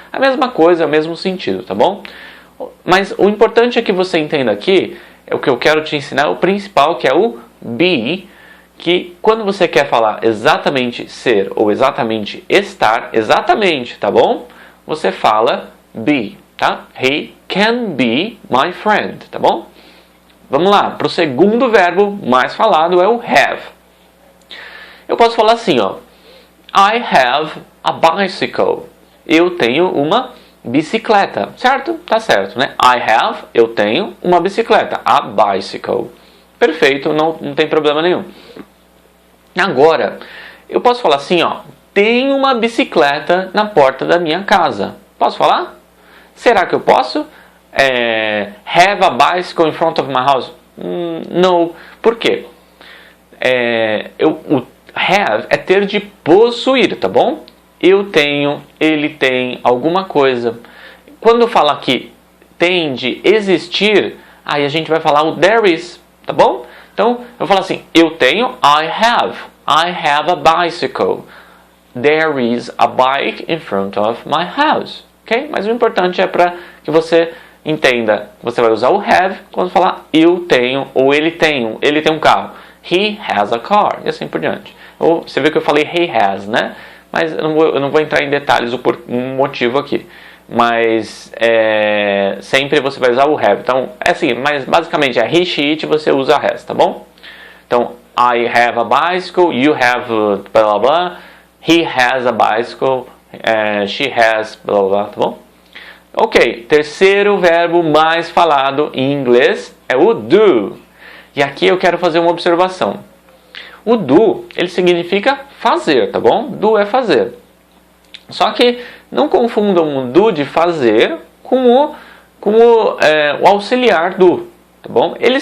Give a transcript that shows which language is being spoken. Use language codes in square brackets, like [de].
[pt] A mesma coisa, o mesmo sentido, tá bom? Mas o importante é que você entenda aqui, é o que eu quero te ensinar, o principal, que é o be, que quando você quer falar exatamente ser ou exatamente estar, exatamente, tá bom? Você fala be, tá? [en] He can be my friend, tá bom? [pt] Vamos lá, para o segundo verbo mais falado é o have. Eu posso falar assim, ó. [en] I have a bicycle. [pt] Eu tenho uma bicicleta, certo? Tá certo, né? [en] I have, [pt] eu tenho uma bicicleta, [en] a bicycle. [pt] Perfeito, não tem problema nenhum. Agora, eu posso falar assim, ó. Tem uma bicicleta na porta da minha casa. Posso falar? Será que eu posso? [en] Have a bicycle in front of my house? [pt] No. Por quê? O have é ter de possuir, tá bom? Eu tenho, ele tem, alguma coisa. Quando eu falar que tem de existir, aí a gente vai falar o there is, tá bom? Então, eu falo assim, eu tenho, [en] I have a bicycle. There is a bike in front of my house. Ok? [pt] Mas o importante é para que você entenda, você vai usar o have quando falar eu tenho ou ele tem um carro. [en] He has a car, [pt] e assim por diante. Ou, você viu que eu falei he has, né? Mas eu não vou entrar em detalhes o motivo aqui. mas sempre você vai usar o have. Então, é assim, mas basicamente é he, she, it, você usa has, tá bom? Então, [en] I have a bicycle, you have blá blá blá, he has a bicycle, she has blá [pt] blá blá, tá bom? Ok, terceiro verbo mais falado em inglês é o do. E aqui eu quero fazer uma observação. O do, ele significa fazer, tá bom? Do é fazer. Só que não confundam o do de fazer com o auxiliar do, tá bom?